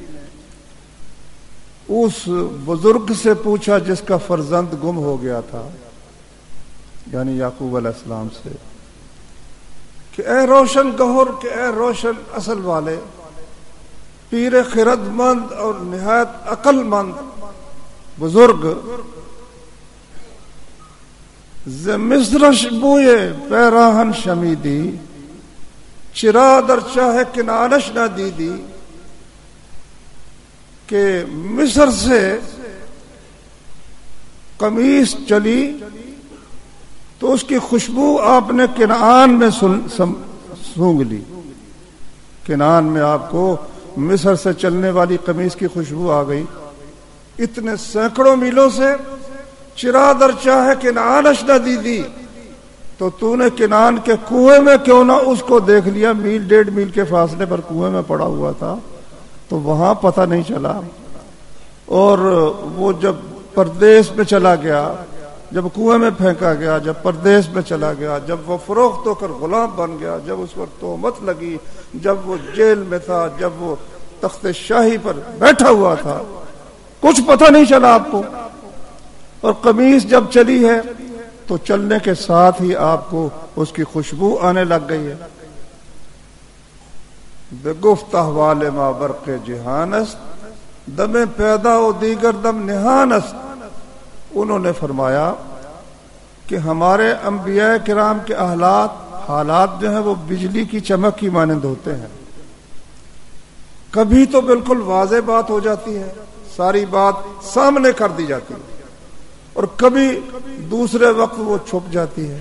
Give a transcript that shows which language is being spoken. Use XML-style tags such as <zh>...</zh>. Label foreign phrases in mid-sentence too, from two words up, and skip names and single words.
<ur>اس بزرگ سے پوچھا جس کا فرزند گم ہو گیا تھا، یعنی یعقوب علیہ السلام سے، کہ اے روشن گہر، کہ اے روشن اصل والے، پیر خرد مند اور نہایت عقل مند بزرگ،</ur> <fa>ز مصرش بوئے پیراہن شمیدی، چرا در چاہ کنانش نہ دیدی،</fa> <ur>کہ مصر سے قمیص چلی تو اس کی خوشبو آپ نے کنعان میں سونگ لی، کنعان میں آپ کو مصر سے چلنے والی قمیص کی خوشبو آ گئی، اتنے سینکڑوں میلوں سے،</ur> <fa>چرا در چاہے کنعانش نہ دیدی،</fa> <ur>تو تو نے کنعان کے کنویں میں کیوں نہ اس کو دیکھ لیا، میل 1.5 میل کے فاصلے پر کنویں میں پڑا ہوا تھا، تو وہاں پتہ نہیں چلا۔ اور وہ جب پردیس میں چلا گیا، جب کنویں میں پھینکا گیا، جب پردیس میں چلا گیا، جب وہ فروخت ہو کر غلام بن گیا، جب اس پر تہمت لگی، جب وہ جیل میں تھا، جب وہ تخت شاہی پر بیٹھا ہوا تھا، کچھ پتہ نہیں چلا آپ کو۔ اور قمیص جب چلی ہے تو چلنے کے ساتھ ہی آپ کو اس کی خوشبو آنے لگ گئی ہے۔</ur> <fa>بے گفت احوال ما برق جہان است، دم پیدا و دیگر دم نہان است۔</fa> <ur>انہوں نے فرمایا کہ ہمارے انبیاء کرام کے حالات جو ہیں وہ بجلی کی چمک کی مانند ہوتے ہیں، کبھی تو بالکل واضح بات ہو جاتی ہے، ساری بات سامنے کر دی جاتی ہے، اور کبھی دوسرے وقت وہ چھپ جاتی ہے۔</ur>